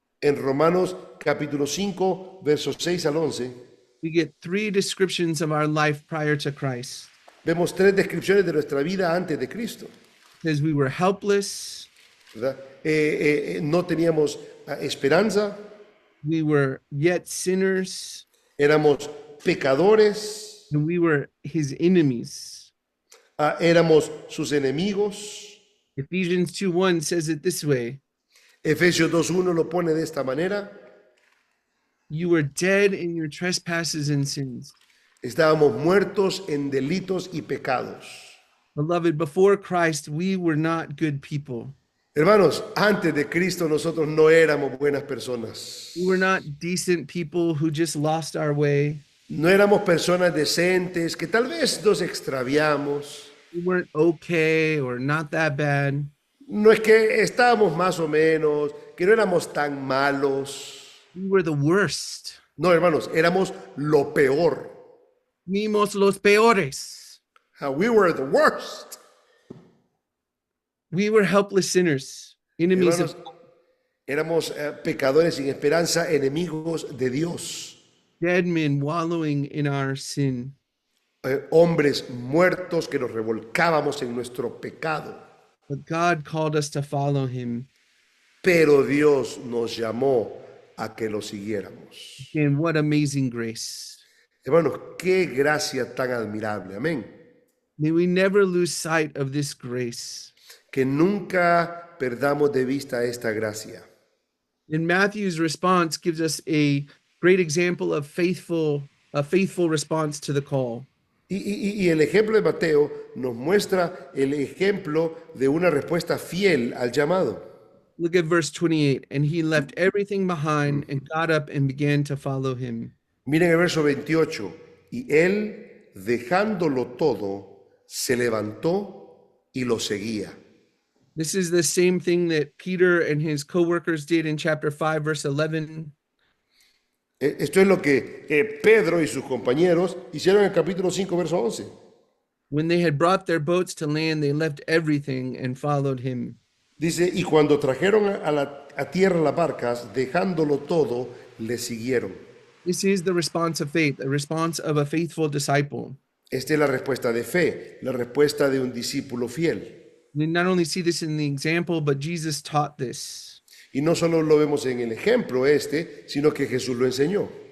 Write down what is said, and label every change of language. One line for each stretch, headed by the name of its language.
Spanish: En Romanos capítulo 5, versos 6 al 11,
English: we get three descriptions of our life prior to Christ.
Spanish: vemos tres descripciones de nuestra vida antes de Cristo.
English: It says we were helpless,
Spanish: ¿Verdad? No teníamos esperanza,
English: we were yet sinners,
Spanish: éramos pecadores,
English: and we were his enemies.
Spanish: éramos sus enemigos.
English: Ephesians 2:1 says it this way:
Spanish: Efesios 2:1 lo pone de esta manera.
English: you were dead in your trespasses and sins.
Spanish: Estábamos muertos en delitos y pecados.
English: Beloved, before Christ, we were not good people.
Spanish: Hermanos, antes de Cristo nosotros no éramos buenas personas.
English: We were not decent people who just lost our way.
Spanish: No éramos personas decentes que tal vez nos extraviamos.
English: We weren't okay or not that bad.
Spanish: No es que estábamos más o menos, que no éramos tan malos.
English: We were the worst.
Spanish: No, hermanos, éramos lo peor. Fuimos los peores.
English: We were the worst. We were helpless sinners, enemies
Spanish: Hermanos,
English: of
Spanish: éramos pecadores sin esperanza, enemigos de Dios.
English: dead men wallowing in our sin.
Spanish: Hombres muertos que nos revolcábamos en nuestro pecado.
English: But God called us to follow him.
Spanish: Pero Dios nos llamó a que lo siguiéramos.
English: And what amazing grace.
Spanish: Hermanos, qué gracia tan admirable. Amén.
English: May we never lose sight of this grace.
Spanish: Que nunca perdamos de vista esta gracia.
English: And Matthew's response gives us a great example of a faithful response to the call.
Spanish: Y el ejemplo de Mateo nos muestra el ejemplo de una respuesta fiel al llamado.
English: Look at verse 28. And he left everything behind and got up and began to follow him.
Spanish: Miren el verso 28. Y él, dejándolo todo, se levantó y lo seguía.
English: This is the same thing that Peter and his co-workers did in chapter 5, verse 11.
Spanish: Esto es lo que Pedro y sus compañeros hicieron en el capítulo 5, verso 11.
English: When they had brought their boats to land, they left everything and followed him.
Spanish: Dice, y cuando trajeron a tierra las barcas, dejándolo todo, le siguieron.
English: This is the response of faith, the response of a faithful disciple.
Spanish: Esta es la respuesta de fe, la respuesta de un discípulo fiel.
English: We not only see this in the example, but Jesus taught this.
Spanish: Y no solo lo vemos en el ejemplo sino que Jesús lo enseñó.